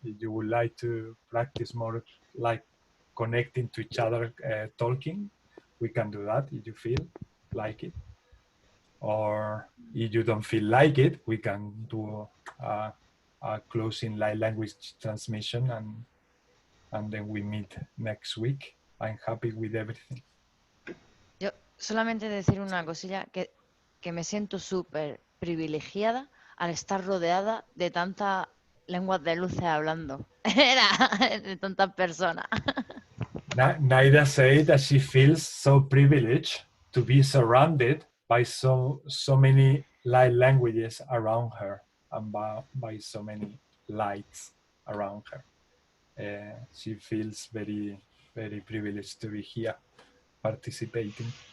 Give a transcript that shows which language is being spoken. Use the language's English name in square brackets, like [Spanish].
[English] If you would like to practice more like connecting to each other, talking, we can do that if you feel like it. Or if you don't feel like it, we can do a closing light language transmission, and then we meet next week. I'm happy with everything. [Spanish] Yo solamente decir una cosilla, que me siento súper privilegiada al estar rodeada de tantas lenguas de luces hablando, de tantas personas. [English] Naida said that she feels so privileged to be surrounded by so many light languages around her, and by so many lights around her. She feels very, very privileged to be here participating.